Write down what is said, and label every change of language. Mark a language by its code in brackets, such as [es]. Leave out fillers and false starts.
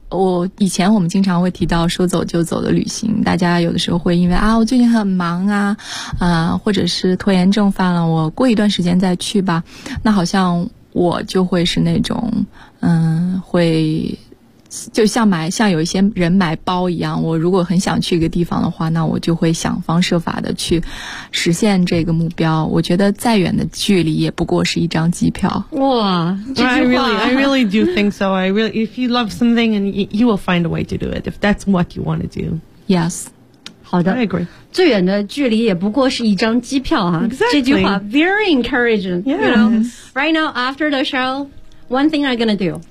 [zh] 我以前我们经常会提到说走就走的旅行，大家有的时候会因为啊我最近很忙啊或者是拖延症犯了，我过一段时间再去吧，那好像我就会是那种会就像有一些人买包一样，我如果很想去一个地方的话，那我就会想方设法的去实现这个目标。我觉得再远的距离也不过是一张机票。哇，这句话 [en] I really do think so. I really, if you love something and you will find a way to do it, if that's what you want to do. Yes. [zh] 好的 [en] I agree. [zh] 最远的距离也不过是一张机票啊。 [en] Exactly. [zh] 这句话 [en] very encouraging. Yes. You know, right now, after the show,One thing I'm gonna do.